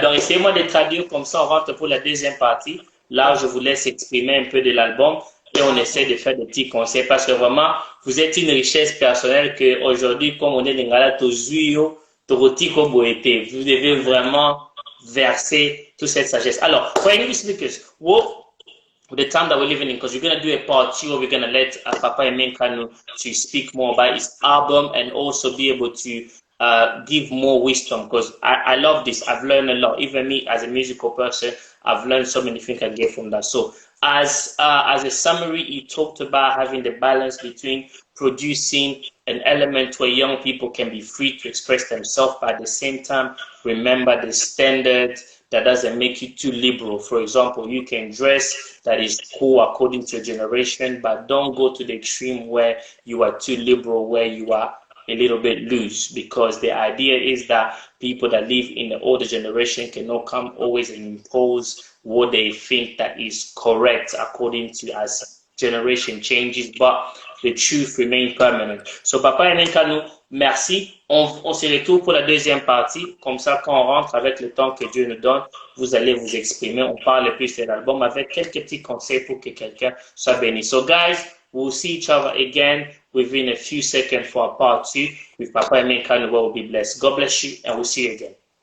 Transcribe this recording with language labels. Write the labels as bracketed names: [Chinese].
[French] Donc, essayez-moi de traduire comme ça, on rentre pour la deuxième partie. Là, je vous laisse exprimer un peu de l'album et on essaie de faire des petits conseils parce que vraiment, vous êtes une richesse personnelle que aujourd'hui, comme on est dans la Tozuyo, Torotiko Boete, vous devez vraiment verser toute cette sagesse. [English] Alors, for English speakers, the time that we're living in, because we're going to do a part two, we're going to let Papa Emenkanu to speak more about his album and also be able to give more wisdom, because I love this. I've learned a lot. Even me as a musical person, I've learned so many things I get from that. So as a summary, he talked about having the balance between producing an element where young people can be free to express themselves, but at the same time, remember the standard that doesn't make you too liberal. For example, you can dress that is cool according to your generation, but don't go to the extreme where you are too liberal, where you are a little bit loose, because the idea is that people that live in the older generation cannot come always and impose what they think that is correct according to as generation changes, but the truth remains permanent. [French] So Papa Emenkanu, merci. On se retrouve pour la deuxième partie. Comme ça, quand on rentre avec le temps que Dieu nous donne, vous allez vous exprimer. On parle plus de l'album avec quelques petits conseils pour que quelqu'un soit béni. [English] So guys, we'll see each other again within a few seconds for a part two with Papa Emenkanu, where we'll be blessed. God bless you and we'll see you again.